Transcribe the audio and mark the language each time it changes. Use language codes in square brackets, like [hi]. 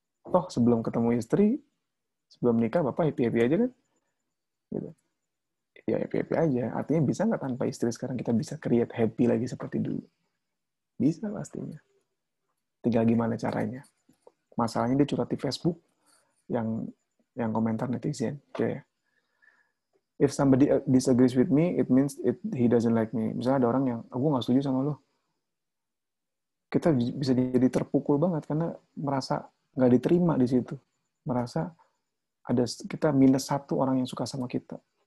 [id] Toh sebelum ketemu istri, sebelum nikah Bapak happy-happy aja kan? Gitu. Ya happy-happy aja. Artinya bisa nggak tanpa istri sekarang kita bisa create happy lagi seperti dulu? Bisa pastinya. Tinggal gimana caranya. Masalahnya dia curhat di Facebook, yang komentar netizen. [en] Kayak, if somebody disagrees with me, it means he doesn't like me. [id] Misalnya ada orang yang, aku nggak setuju sama lo. Kita bisa jadi terpukul banget karena merasa nggak diterima di situ. Merasa ada kita minus satu orang yang suka sama kita.